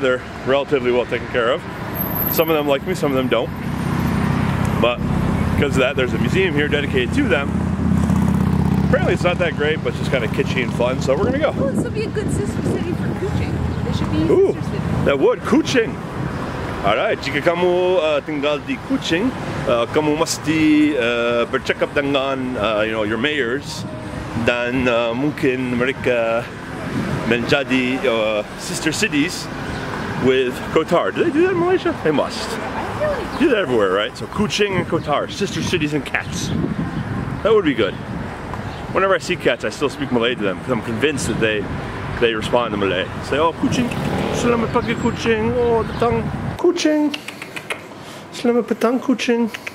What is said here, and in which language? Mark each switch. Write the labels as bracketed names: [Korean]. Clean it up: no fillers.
[English] They're relatively well taken care of. Some of them like me, some of them don't. But because of that, there's a museum here dedicated to them. Apparently it's not that great, but it's just kind of kitschy and fun, so we're gonna go. Oh, this would be a good sister city for Kuching. They should be in sister city. That would, Kuching. [Malay] Alright, jika kamu tinggal di Kuching, kamu mesti bercakap dengan [English] your mayors, [Malay] dan mungkin mereka menjadi [English] sister cities with Kotor. Do they do that in Malaysia? They must. Do that everywhere, right? So Kuching and Kotor, sister cities and cats. That would be good. Whenever I see cats, I still speak Malay to them because I'm convinced that they respond to Malay. Say, [Malay] oh, Kuching, selamat pagi Kuching, oh, datang Kuching, selamat petang Kuching.